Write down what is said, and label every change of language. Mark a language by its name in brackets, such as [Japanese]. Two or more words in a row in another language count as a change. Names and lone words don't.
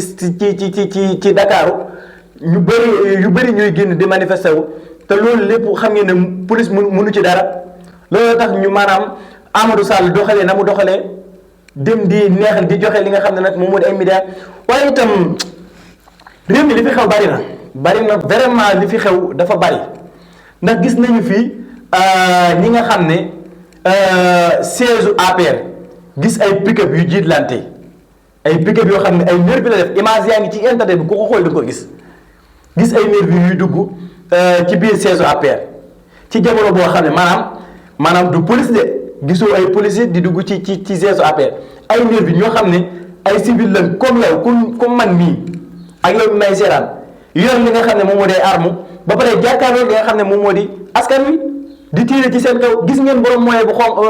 [Wolof] ci Dakaaru yu bëri ñuy génn di manifester wu te loolu lépp xam ngeen ne police mënu ci dara loolu tax ñu maanaam Amadou Sall doxalee na mu doxalee dem di neexal di joxe li nga xam ne nag moom moo di ay médias waaye itam réew mi li fi xew bari na vraiment li fi xew dafa bari ndax gis nañu fi ñi nga xam ne siège APR gis ay pick-up yu jiitlante ay pick-up yoo xam ne ay nervi la def image yaa ngi ci internet bi ku ko xool da nga ko gis ay nervi yuy dugg ci biir siège APR ci jamono boo xam ne maanaam du police de gisoo ay policiers di dugg ci siège APR ay nervi ñoo xam ne ay civil lañ comme yow comme man mii ak yow may seeraan yor li nga xam ne moom moo di arme ba pare jàkkaarloo li nga xam ne moom moo di askan wi di tiire ci seen kaw gis ngeen borom moyen bu